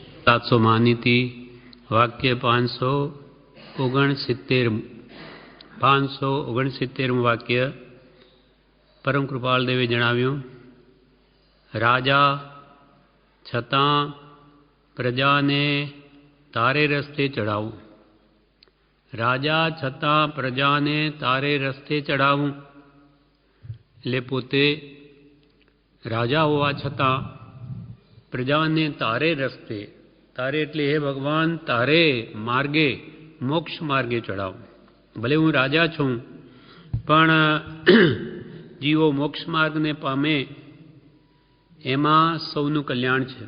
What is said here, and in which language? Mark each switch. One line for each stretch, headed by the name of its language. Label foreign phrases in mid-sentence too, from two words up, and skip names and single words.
Gujarati: 700 માનીતિ વાક્ય 569 વાક્ય પરમ કૃપાળ દેવે જણાવ્યું, રાજા છતાં પ્રજાને તારે રસ્તે ચઢાવું। રાજા છતાં પ્રજાને તારે રસ્તે ચઢાવું એટલે પોતે રાજા હોવા છતાં પ્રજાને તારે રસ્તે, તારે એટલે હે ભગવાન તારે માર્ગે, મોક્ષ માર્ગે ચડાવું। ભલે હું રાજા છું પણ જીવો મોક્ષ માર્ગને પામે એમાં સૌનું કલ્યાણ છે।